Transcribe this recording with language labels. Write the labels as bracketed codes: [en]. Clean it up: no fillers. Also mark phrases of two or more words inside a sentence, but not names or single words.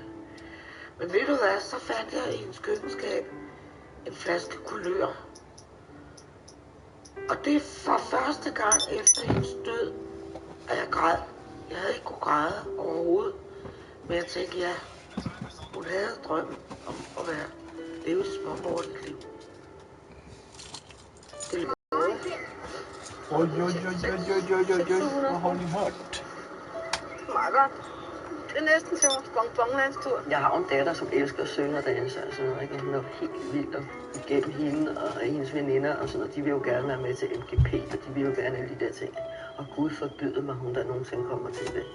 [da] Men ved du hvad, så fandt jeg i hendes køkkenskab en flaske kulør. Og det er for første gang efter hendes død, at jeg græd. Jeg havde ikke kunne græde overhovedet. Men jeg tænkte, ja, hun havde drømmen om at leve et småborgerligt liv. Det [sv] Oj. Vad har ni hört? [da] Meget godt. Det er næsten til bonbonlandstur. Jeg har en datter, som elsker at synge og danse og sådan noget, ikke? Hun er helt vild og igennem hende og hendes veninder og sådan noget. De vil jo gerne være med til MGP, og de vil jo gerne alle de der ting. Og Gud forbyder mig, hun der nogensinde kommer til det.